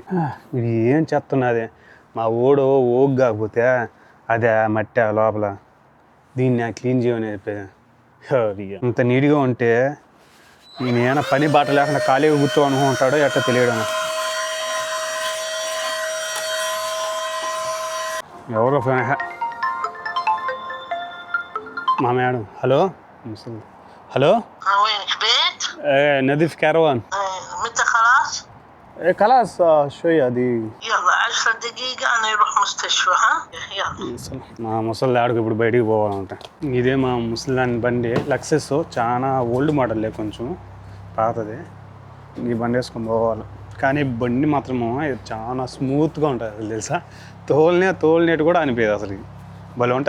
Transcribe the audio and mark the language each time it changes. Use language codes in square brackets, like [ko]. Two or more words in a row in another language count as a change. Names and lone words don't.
[te] ఇది ఏం చేస్తున్నది మా ఓడు ఓగ్ కాకపోతే అదే మట్టి లోపల దీన్ని క్లీన్ చేయమని చెప్పేది ఇంత నీట్గా ఉంటే నేను ఏమైనా పని బాట లేకుండా ఖాళీగా కూర్చో అనుకుంటాడో ఎట్లా తెలియడం. ఎవరో మా మేడం. [en] hello hello [ar] وينك بيت؟ نظيف كاروان. متى خلاص؟ خلاص شوية دي. يلا 10 دقيقة أنا يروح مستشفى ها؟ يلا. [te] మా ముసలి ఆడికి ఇప్పుడు బయటికి పోవాలంట. ఇదే మా ముసలిదాని బండి లక్సెస్, చాలా [en] old model, [te] కొంచెం పాతదే. ఈ బండి వేసుకొని పోవాలి. కానీ బండి మాత్రము చాలా స్మూత్గా ఉంటుంది అసలు తెలుసా. తోలినట్టు కూడా అనిపించదు అసలు. భలే ఉంటుంది.